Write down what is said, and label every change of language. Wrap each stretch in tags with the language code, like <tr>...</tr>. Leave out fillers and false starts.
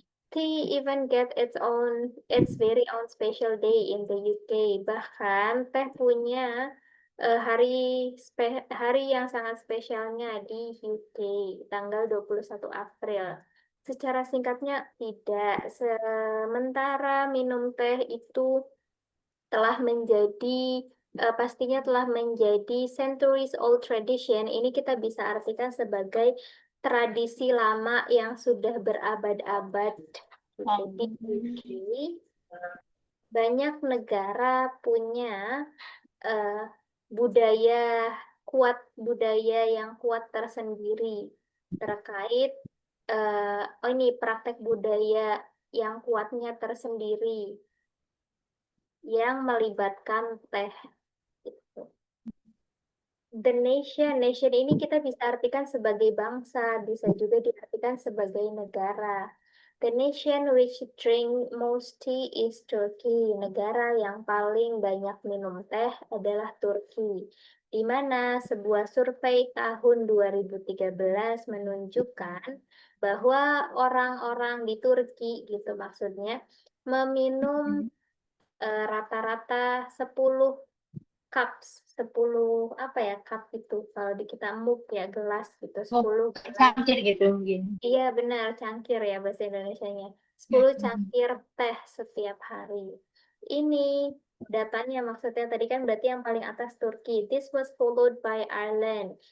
<en>Tea even get its very own special day in the UK.</en> <id>Bahkan teh punya hari yang sangat spesialnya di UK, tanggal 21 April. Secara singkatnya tidak. Sementara minum teh itu telah menjadi pastinya telah menjadi</id> <en>centuries old tradition.</en> <id>Ini kita bisa artikan sebagai tradisi lama yang sudah berabad-abad gitu. Di UK, banyak negara punya eh, budaya budaya yang kuat tersendiri terkait oh ini praktek budaya yang kuatnya tersendiri yang melibatkan teh. Gitu. The nation ini kita bisa artikan sebagai bangsa, bisa juga diartikan sebagai negara.</id> <en>The nation which drink most tea is Turkey.</en> <id>Negara yang paling banyak minum teh adalah Turki. Di mana sebuah survei tahun 2013 menunjukkan bahwa orang-orang di Turki gitu maksudnya meminum rata-rata 10 cups, 10 apa ya cup itu kalau di kita mug ya gelas gitu, Oh, 10 gelas. cangkir gitu mungkin. Iya benar, cangkir ya bahasa Indonesianya. 10 cangkir teh setiap hari. Ini datanya maksudnya tadi kan berarti yang paling atas Turki.</id> <en>This was followed by Ireland.</en>